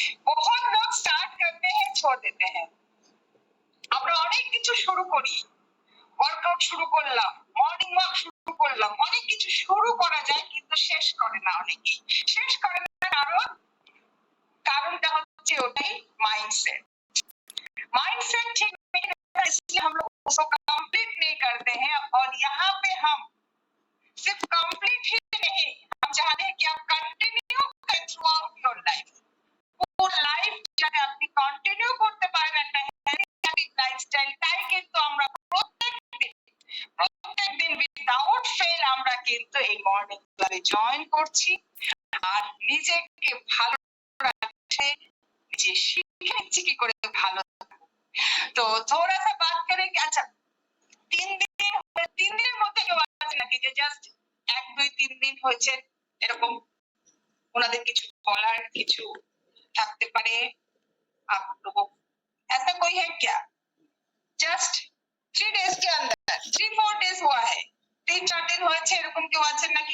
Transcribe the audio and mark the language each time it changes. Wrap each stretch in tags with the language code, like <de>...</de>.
<hi>बहुत लोग स्टार्ट करते हैं छोड़ देते हैं।</hi> <bn>আমরা অনেক কিছু শুরু করি, ওয়ার্কআউট শুরু করলাম, মর্নিং ওয়াক শুরু করলাম, অনেক কিছু শুরু করা যায় কিন্তু শেষ করে না অনেকেই। শেষ করে না কারণটা হচ্ছে ওটাই माइंडसेट।</bn> <hi>माइंडसेट ठीक नहीं रहता इसलिए हम लोग उसको कंप्लीट नहीं करते हैं। और यहाँ पे हम सिर्फ कंप्लीट ही नहीं, हम चाहते हैं कि आप कंटिन्यू करें</hi> <en>Throughout your life.</en> <bn>পুরো লাইফ যাতে আপনি কন্টিনিউ করতে পারেন একটা হেলদি লাইফস্টাইল, তাই কিন্তু আমরা প্রত্যেকদিন উইদাউট ফেল আমরা কিন্তু এই মর্নিং ক্লাবে জয়েন করছি আর নিজেকে ভালো রাখতে নিজে শিখে নিচ্ছি কি করে ভালো। তো</bn> <hi>थोड़ा सा बात करें कि अच्छा</hi> <bn>3 দিনের মধ্যে কেউ আছে নাকি যে জাস্ট 1 2 3 দিন হয়েছে এরকম ওনাদের কিছু বলার কিছু থাকতে পারে?</bn> <hi>आप लोगों ऐसा कोई है क्या? जस्ट 3 डेज के अंदर 3-4 डेज हुआ है, 3-4 दिन</hi> <bn>হয়েছে এরকম কেউ আছেন নাকি?</bn>